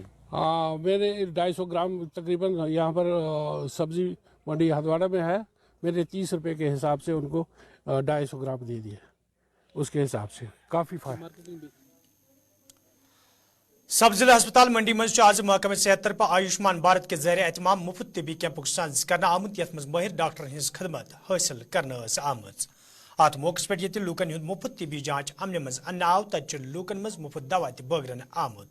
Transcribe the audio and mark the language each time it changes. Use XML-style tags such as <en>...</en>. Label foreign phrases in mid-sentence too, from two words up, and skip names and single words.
<ur>ہاں، میرے 250 گرام تقریباً یہاں پر سبزی منڈی ہندواڑہ میں ہے، میرے 30 روپے کے حساب سے انکو 250 گرام دے دیے، اسکے حساب سے کافی فائدہ.</ur> <ks>सब जिला अस्पताल मंडी मज आज महकमे सेहत तरफ आयुष्मान भारत के ज़रिए एहतमाम मुफ्त तिबी कैंपुक सांस करना आमुत यथ मज माहिर डॉक्टर हज खदमत हासिल करना आमज। अत मौके पे ये लूकन हुंद मुफ्त तिबी जांच अमन मज अन्न आव तत लूकन मज मुफ्त दवा बगरन आमुत।</ks>